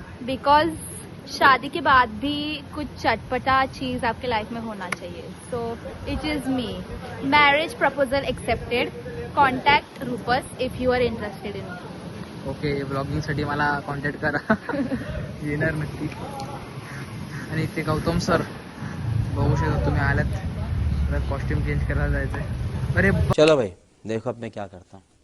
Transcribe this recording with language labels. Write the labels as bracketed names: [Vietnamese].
[Hindi] Because शादी के बाद भी कुछ चटपटा चीज आपके लाइफ में होना चाहिए. [English] So it is me. Marriage proposal accepted. Contact रूपस if you are interested in. [Marathi] Okay ब्लॉगिंगसाठी मला कॉन्टॅक्ट करा. येणार नक्की. आणि इथे गौतम सर बघू शकता तुम्ही आल्यात. कॉस्ट्युम चेंज करायला जायचंय. अरे [Hindi] चलो भाई देखो अब मैं क्या करता हूँ.